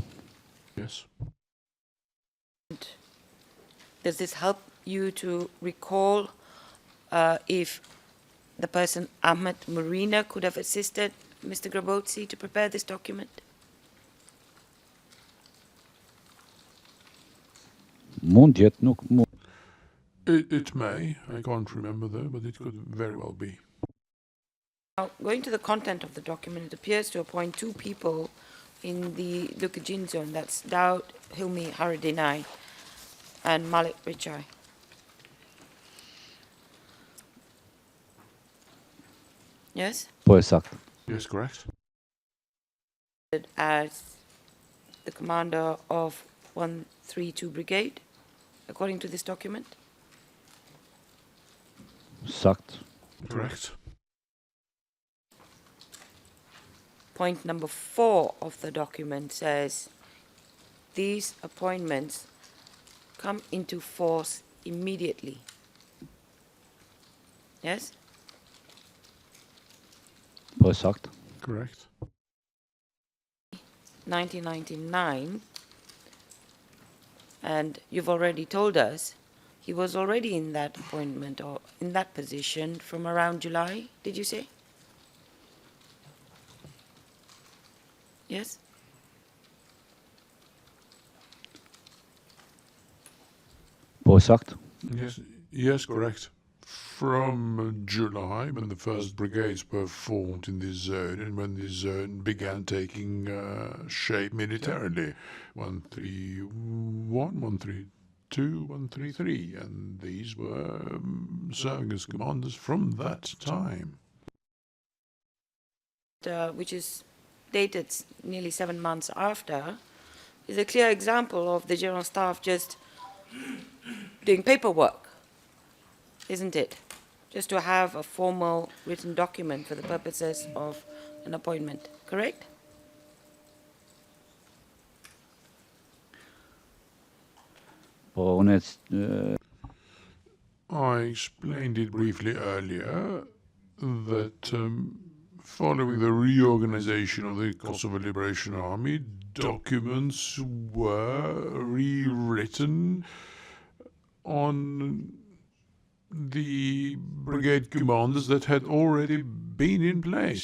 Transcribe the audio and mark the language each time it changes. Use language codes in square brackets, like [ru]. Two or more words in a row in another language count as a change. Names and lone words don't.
[en] Yes. Does this help you to recall if the person Ahmed Marina could have assisted Mr. Grabotzi to prepare this document? [sq] Mund jet nuk mund. [en] It may. I can't remember though, but it could very well be. Now, going to the content of the document, it appears to appoint two people in the Lukajin zone. That's Daud Hilmi Haradinai and Malik Richai. Yes? [sq] Po saktë. [en] Yes, correct. As the commander of 132 Brigade, according to this document. [sq] Saktë. [en] Correct. Point number 4 of the document says these appointments come into force immediately. Yes? [sq] Po saktë. [en] Correct. 1999, and you've already told us he was already in that appointment or in that position from around July, did you say? Yes? [sq] Po saktë. [en] Yes, correct. From July, when the first brigades were formed in this zone, and when this zone began taking shape militarily, 131, 132, 133, and these were serving as commanders from that time. Which is dated nearly 7 months after, is a clear example of the General Staff just doing paperwork, isn't it? Just to have a formal written document for the purposes of an appointment, correct? [sq] Po unë [en] I explained it briefly earlier that following the reorganization of the Kosovo Liberation Army, documents were rewritten on the brigade commanders that had already been in place.